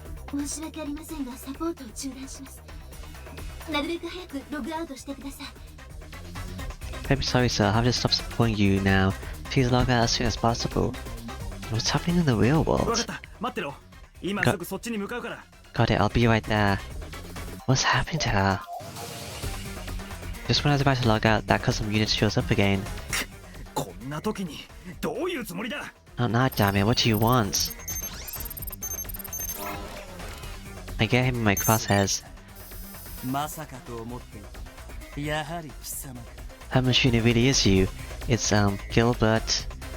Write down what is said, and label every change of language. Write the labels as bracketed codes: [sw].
[ja] 申し訳ありませんがサポートを中断します。なるべく早くログアウトしてください。 [en] I'm sorry, sir. I'll have to stop supporting you now. Please log out as soon as possible. What's happening in the real [ja] 分かっ [en] world? [ja] た、待ってろ。今すぐそっちに向かうから。 [en] Got it, I'll be right there. What's happening to her? Just when I was about to log out, that custom unit shows up again. [ja] こんな時にどういうつもりだ。 [en] Not now, damn it, what do you want? I get him in my crosshairs. [ja] まさかと思っていた。やはり貴様。 [en] That machine, it really is you. It's, Gilberto.